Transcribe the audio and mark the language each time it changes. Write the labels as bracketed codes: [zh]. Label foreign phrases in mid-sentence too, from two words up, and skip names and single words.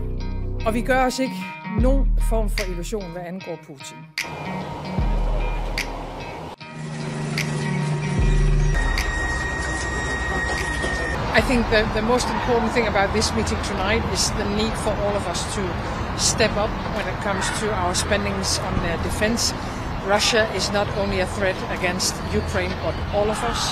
[da] Og vi gør os ikke nogen form for illusion, hvad angår Putin. [en] I think the most important thing about this meeting tonight is the need for all of us to step up when it comes to our spendings on defense. Russia is not only a threat against Ukraine, but all of us.